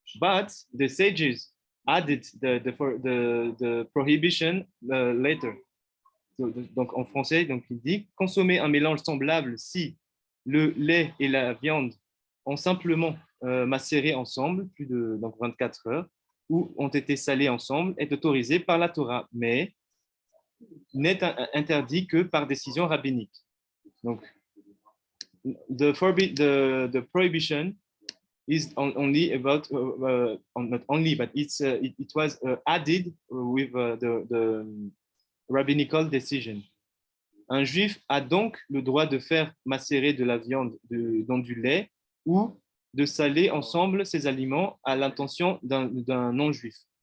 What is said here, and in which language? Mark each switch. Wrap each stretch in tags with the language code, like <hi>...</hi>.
<en>But the sages added the prohibition later.</en> <fr>Donc en français, donc il dit consommer un mélange semblable si le lait et la viande ont simplement macéré ensemble plus de 24 heures ou ont été salés ensemble est autorisé par la Torah, mais n'est interdit que par décision rabbinique. Donc</fr> <en>the prohibition is only about not only, but it was added with the rabbinical decision.</en> <fr>Un juif a donc le droit de faire macérer de la viande dans du lait ou de saler ensemble ces aliments à l'intention d'un non-juif.</fr>